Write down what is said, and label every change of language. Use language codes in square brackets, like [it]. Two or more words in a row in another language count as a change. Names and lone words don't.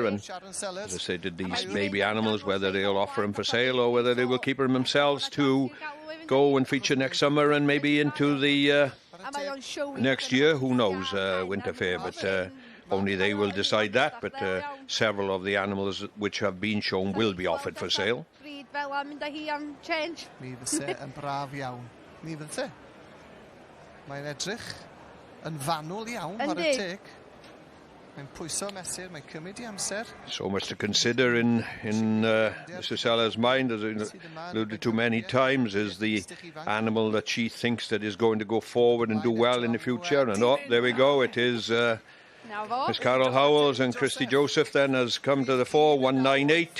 [en] And as I stated, these baby animals, whether they'll offer them for sale or whether they will keep them themselves to go and feature next summer and maybe into the next year, who knows, Winter Fair, but only they will decide that. But several of the animals which have been shown will be offered for sale. [cy] Mae'n edrych yn fanwl iawn ar y teg. Mae'n pwyso mesur, mae'n cymryd I amser. [en] So much to consider in Mr. Sellers' mind, as I alluded to many times, is the animal that she thinks that is going to go forward and do well in the future. And oh, there we go, it is Miss Carol Howells, and Christy Joseph then has come to the fore, 198.